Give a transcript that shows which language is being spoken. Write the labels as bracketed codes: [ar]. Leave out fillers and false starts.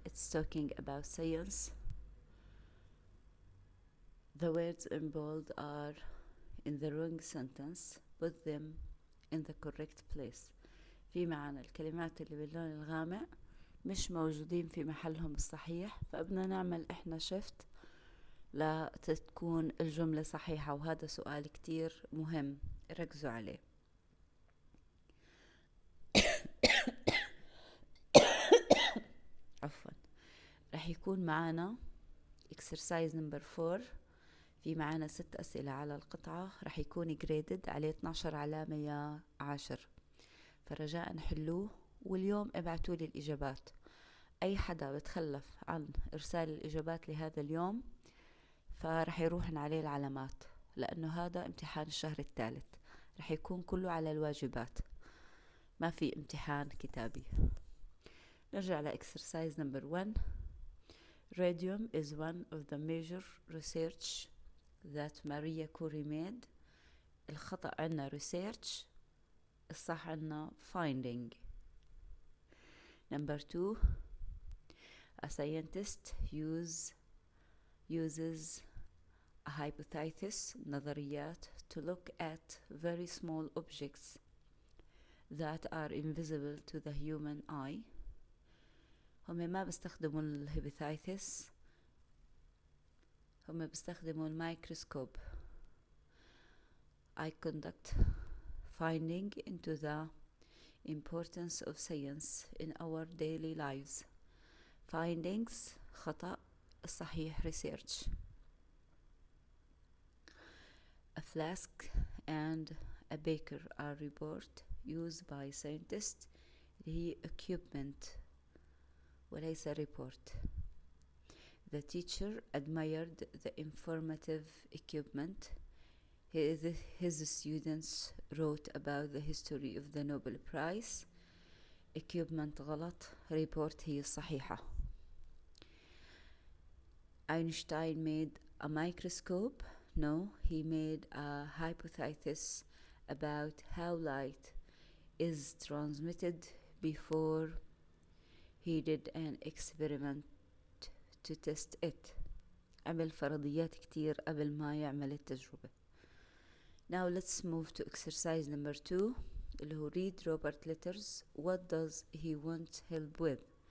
[en] It's talking about science. The words in bold are in the wrong sentence. Put them in the correct place. [ar] في معنا الكلمات اللي باللون الغامق مش موجودين في محلهم الصحيح، فبدنا نعمل احنا شفت لتكون الجملة صحيحة، وهذا سؤال كتير مهم ركزوا عليه. عفوا. رح يكون معنا [en] exercise number 4. [ar] في معنا 6 أسئلة على القطعة، رح يكون graded عليه 12 علامة يا 10، فرجاء حلوه. واليوم ابعتوا لي الإجابات. أي حدا بتخلف عن إرسال الإجابات لهذا اليوم فرح يروحن عليه العلامات، لأنه هذا امتحان الشهر الثالث، رح يكون كله على الواجبات، ما في امتحان كتابي. نرجع لإكسرسايز نمبر 1. [en] Radium is one of the major research that Maria Curie made. [ar] الخطأ عنا research، الصح عنا finding. [en] Number 2. A scientist uses a hypothesis نظريات to look at very small objects that are invisible to the human eye. [ar] هم ما بيستخدموا الهيبوثايثس، هم بيستخدموا الميكروسكوب. [en] I conduct finding into the importance of science in our daily lives. [ar] Findings خطأ، الصحيح research. [en] A flask and a beaker are report used by scientists. [ar] هي equipment وليس report. [en] The teacher admired the informative equipment. His students wrote about the history of the Nobel Prize. [ar] Equipment غلط، report هي الصحيحة. [en] Einstein made a microscope. No, he made a hypothesis about how light is transmitted before he did an experiment to test it. [ar] عمل فرضيات كتير قبل ما يعمل التجربة. [en] Now let's move to exercise number 2 [ar] اللي هو [en] read Robert letters. What does he want help with?